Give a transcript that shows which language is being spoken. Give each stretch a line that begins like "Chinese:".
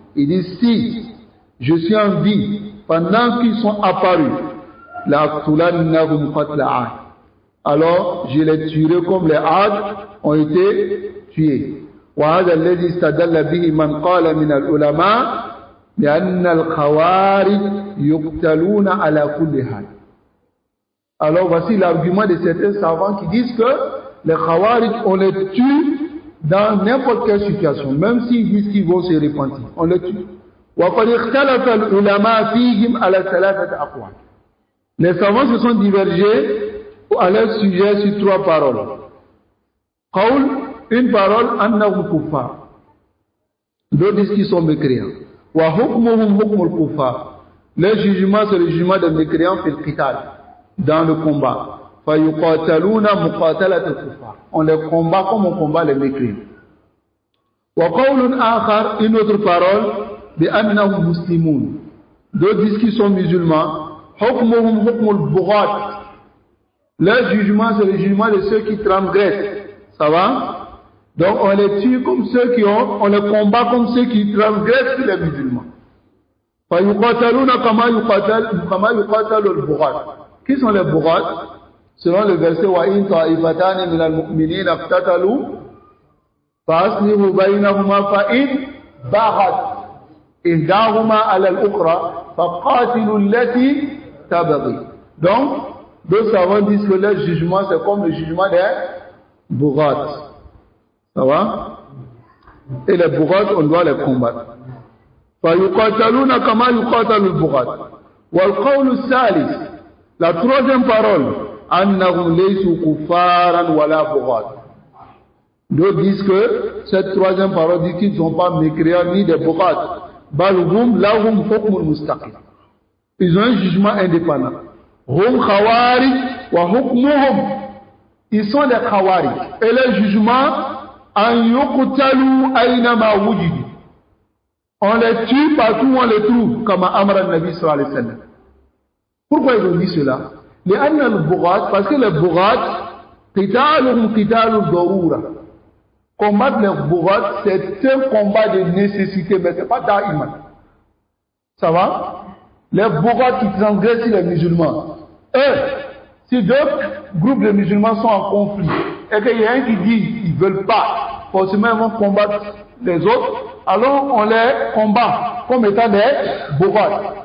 French: Il dit, si je suis en vie pendant qu'ils sont apparus,
Arabic: la aqtulannahum qatla 'ad.
French: Alors je les tuerai comme les 'ad ont été tués.
Arabic: وهذا الذي استدل به من قال من العلماء بأن الخوارج يقتلون على كل حال.
French: Alors voici l'argument de certains savants qui disent que les Khawarij, on les tue dans n'importe quelle situation, même s'ils disent qu'ils vont se repentir, on les tue.
Arabic: وقد اختلف العلماء فيهم على ثلاثة أقوال.
French: Les savants se sont divergés à leur sujet sur trois paroles.
Arabic: قول,
French: une parole,
Arabic: أنهم كفار.
French: D'autres disent qu'ils sont mécréants.
Arabic: وحكمهم حكم الكفار.
French: Le jugement, c'est le jugement des mécréants
Arabic: في القتال,
French: dans le combat.
Arabic: فيقاتلون مقاتلة الكفار.
French: On les combat comme on combat les mécréants.
Arabic: وقول آخر,
French: une autre parole,
Arabic: بأنهم مسلمون.
French: D'autres disent qu'ils sont musulmans.
Arabic: حكمهم حكم البغاة.
French: Le jugement, c'est le jugement de ceux qui transgressent. Ça va? Donc on les tue comme ceux qui ont, on les combat comme ceux qui transgressent les musulmans.
Arabic: فيقاتلون كما يقاتل البغاة.
French: Qui sont les بغاة? Selon le verset
Arabic: وإن طائفتان من المؤمنين اقتتلوا فأصلحوا بينهما فإن بغت إحداهما على الأخرى فقاتلوا التي تبغي.
French: Donc, deux savants disent que le jugement c'est comme le jugement des bourrats. Ça va? Et les bourrats, on doit les combattre.
Arabic: فَيُقَاتَلُونَ كَمَا يُقَاتَلُ الْبُغَاةُ. وَالْقَوْلُ الثَّالِث,
French: la troisième parole,
Arabic: أَنَّهُمْ لَيْسُوا كُفَّارًا وَلَا بُغَاةً.
French: D'autres disent que cette troisième parole dit qu'ils ne sont pas mécréants ni des bourrats.
Arabic: بَلْ هُمْ لَهُمْ حُكْمٌ مُسْتَقِيمٌ.
French: Ils ont un jugement indépendant.
Arabic: Hum Khawarij wa hukmuhum.
French: Ils sont des Khawarij. Et le jugement,
Arabic: an yuqtalu aynama wujidu.
French: On les tue partout où on les trouve, comme
Arabic: Amr al-Nabi sallallahu alayhi wa sallam.
French: Pourquoi ils ont dit cela?
Arabic: لأن البغاة,
French: parce que les bourrats,
Arabic: قتالهم قتال الضرورة.
French: Combattre les bourrats, c'est un combat de nécessité, mais ce n'est pas da'iman. Ça va? Les bourrats qui transgressent les musulmans. Eux, si deux groupes de musulmans sont en conflit, et qu'il y a un qui dit qu'ils ne veulent pas, forcément ils vont combattre les autres, alors on les combat comme étant des bourrats.